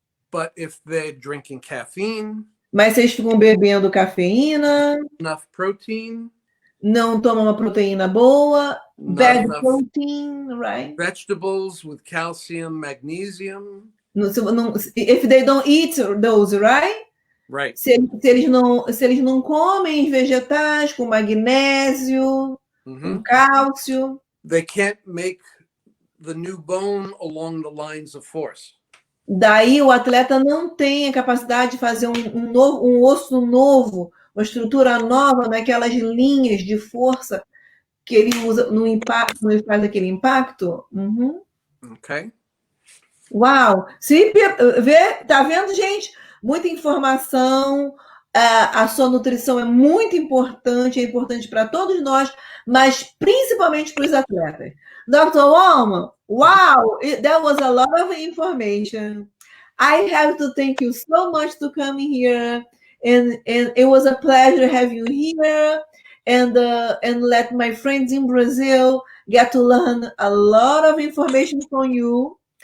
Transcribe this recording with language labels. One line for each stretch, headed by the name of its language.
English: But if they're drinking caffeine,
Portuguese: Mas se eles ficam bebendo cafeína,
English: enough protein,
Portuguese: não tomam uma proteína boa,
English: not bad enough protein, right? vegetables with calcium, magnesium. If they don't eat those, right? Right.
Portuguese: Se eles não comem vegetais com magnésio, com cálcio,
English: they can't make the new bone along the lines of force.
Portuguese: daí o atleta não tem a capacidade de fazer um osso novo, uma estrutura nova naquelas linhas de força que ele usa no impacto, quando ele faz aquele impacto. Uhum.
English: Okay.
Portuguese: Uau! Tá vendo, gente? Muita informação. A sua nutrição é muito importante, é importante para todos nós, mas principalmente para os atletas.
English: Dr. Wallman, wow, that was a lot of information. I have to thank you so much to come here, and it was a pleasure having you here, and let my friends in Brazil get to learn a lot of information from you.